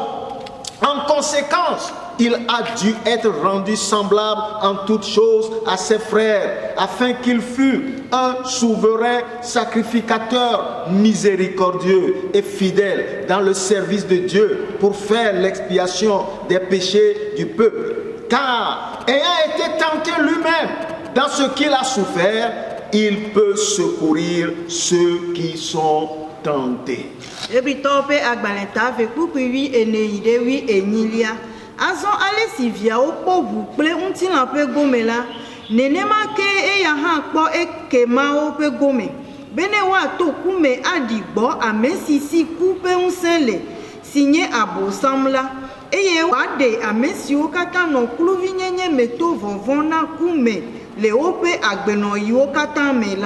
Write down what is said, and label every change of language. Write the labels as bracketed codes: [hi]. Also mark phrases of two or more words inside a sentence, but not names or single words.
[fr] En conséquence, il a dû être rendu semblable en toutes choses à ses frères, afin qu'il fût un souverain sacrificateur miséricordieux et fidèle dans le service de Dieu pour faire l'expiation des péchés du peuple. Car, ayant été tenté lui-même dans ce qu'il a souffert, il peut secourir ceux qui sont tentés. [ee] Azɔ ale si viawo kpɔ ʋu kple ŋutilã ƒe gome la, nenema ke eya hã kpɔ ekemawo ƒe gome, be ne woato ku me aɖi gbɔ ame si ku ƒe ŋusẽ le, si nye Abosam la, eye wòaɖe ame siwo katã nɔ kluvinyenye me to vɔvɔ̃ na ku me le woƒe agbenɔyiwo katã me la.